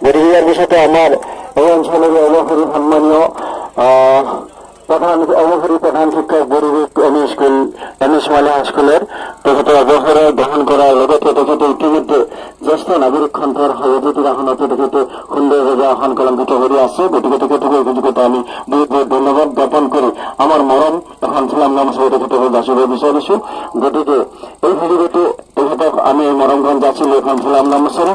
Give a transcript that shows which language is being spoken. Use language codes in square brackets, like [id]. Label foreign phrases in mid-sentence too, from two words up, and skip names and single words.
[bn] একই সাথে আমার এই অঞ্চলের [as] অবহরী সম্মানীয় প্রধান শিক্ষক গরিব এমএস মালিয়া স্কুলের তেখেতে অবসরে গ্রহণ করার লগতে তেখেতে ইতিমধ্যে জ্যেষ্ঠ নাগরিক খণ্ডৰ সভাপতি আসনতে তেখেতে সুন্দৰভাৱে আসন কলংকিত কৰি আছে। গতিকে তেখেতক এই সুযোগতে আমি বহুত বহুত ধন্যবাদ জ্ঞাপন কৰি আমাৰ মৰম এখন চালাম নামচৰে তেখেতক যাচিব বিচাৰিছো। গতিকে এই সুযোগতে তেখেতক আমি মৰমখন যাচিলো এখন চালাম নামচৰে।